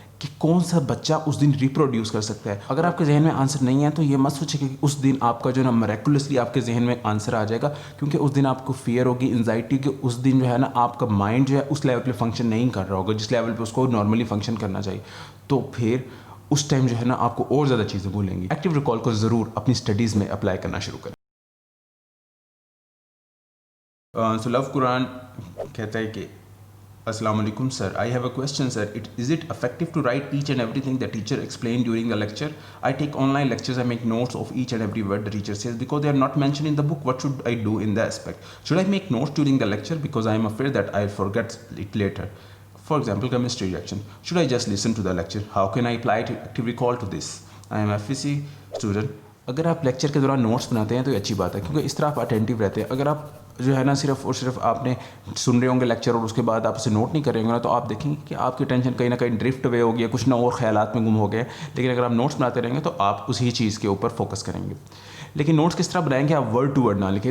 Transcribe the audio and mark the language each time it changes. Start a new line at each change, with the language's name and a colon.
Urdu: کہ کون سا بچہ اس دن ریپروڈیوس کر سکتا ہے. اگر آپ کے ذہن میں آنسر نہیں ہے تو یہ مت سوچے کہ اس دن آپ کا جو نا میریکولسلی آپ کے ذہن میں آنسر آ جائے گا, کیونکہ اس دن آپ کو فیئر ہوگی, انزائٹی, کہ اس دن جو ہے نا آپ کا مائنڈ جو ہے اس لیول پہ فنکشن نہیں کر رہا ہوگا جس لیول پہ اس کو نارملی فنکشن کرنا چاہیے. تو پھر اس ٹائم جو ہے نا آپ کو اور زیادہ چیزیں بھولیں گی. ایکٹیو ریکال کو ضرور اپنی اسٹڈیز میں اپلائی کرنا شروع کریں. سو لو قرآن کہتا ہے کہ السلام علیکم سر,
English: I have a question sir. Is it effective to write each and everything the teacher explained during the lecture? I take online lectures, I make notes of each and every word the teacher says because they are not mentioned in the book. What should I do in that aspect? Should I make notes during the lecture because I am afraid that I'll forget it later? For example, chemistry reaction. Should I just listen to the lecture? How can I apply active recall to this? I am a FEC student.
Urdu: اگر آپ lecture کے دوران notice بناتے ہیں تو یہ اچھی بات ہے, کیونکہ اس طرح آپ اٹینٹیو رہتے ہیں. اگر آپ جو ہے نا صرف اور صرف آپ نے سن رہے ہوں گے لیکچر اور اس کے بعد آپ اسے نوٹ نہیں کریں گے نا, تو آپ دیکھیں گے کہ آپ کی ٹینشن کہیں نہ کہیں ڈرفٹ اوے ہوگی, کچھ نہ اور خیالات میں گم ہو گئے. لیکن اگر آپ نوٹس بناتے رہیں گے تو آپ اسی چیز کے اوپر فوکس کریں گے. لیکن نوٹس کس طرح بنائیں کہ آپ ورڈ ٹو ورڈ نہ لکھیں.